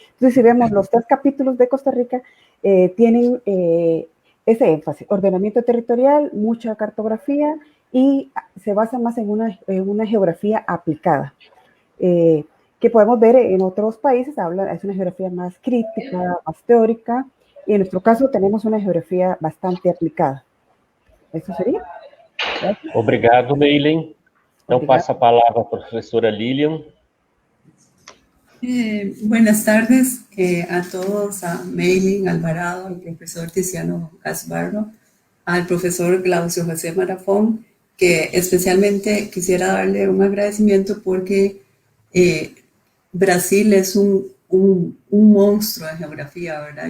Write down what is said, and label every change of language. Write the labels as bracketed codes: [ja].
[es] Entonces, si vemos los tres capítulos de Costa Rica, tienen ese énfasis, ordenamiento territorial, mucha cartografía y se basa más en una geografía aplicada. Que podemos ver en otros países, es una geografía más crítica, más teórica, y en nuestro caso tenemos una geografía bastante aplicada. ¿Eso sería? Gracias. [pt] Obrigado, Meilem. Então, passo a palavra à professora Lilian. [es] Buenas tardes a todos, a Meilem Alvarado, al profesor Tiziano Gasbarro, al profesor Glaucio José Marafón, que especialmente quisiera darle un agradecimiento porque Brasil es un monstruo de geografía, ¿verdad?